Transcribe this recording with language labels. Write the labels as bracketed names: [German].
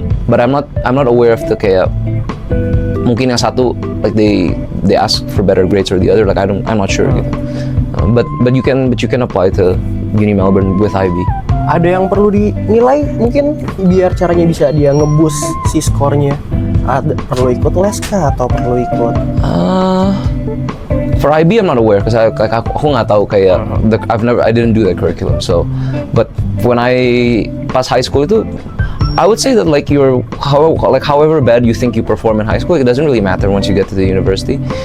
[English] But I'm not aware of the [Indonesian] kayak mungkin yang satu [English] like they ask for better grades or the other, like I'm not sure gitu. But you can apply to Uni Melbourne with IB. [Indonesian] Ada yang perlu dinilai mungkin biar caranya bisa dia ngeboost si skornya. Perlu ikut les kah atau perlu ikut? [English] For IB I'm not aware because [Indonesian] aku nggak tahu kayak [English] I didn't do that curriculum. So, but when pas high school itu I would say that like however bad you think you perform in high school, it doesn't really matter once you get to the university.